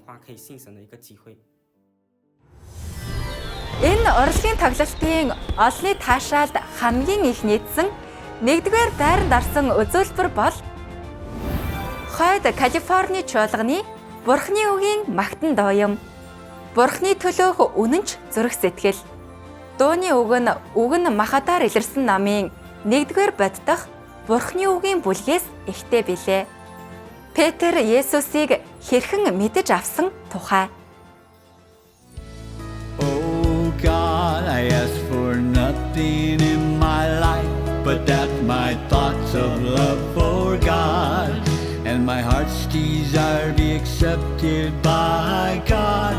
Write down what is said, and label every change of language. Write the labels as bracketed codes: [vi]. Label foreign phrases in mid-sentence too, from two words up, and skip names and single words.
[mn] Энэ урлагийн тоглолтын олонний таашаалд хамгийн их нийцсэн 1-р байранд орсон үзүүлбэр бол хойд Калифорни чуулганы Бурхны үгийн магтан дуу юм. Бурхны төлөөх үнэнч зүрх сэтгэл. Дууны үг нь махатаар илэрсэн намын 1-р боддох Бурхны үгийн бүлгээс ихтэй билээ. Петр Есүсийг хэрхэн мэдэж авсан тухай. [en] Oh God, I ask for nothing in my life but that my thoughts of love for God and my heart's desire be accepted by God.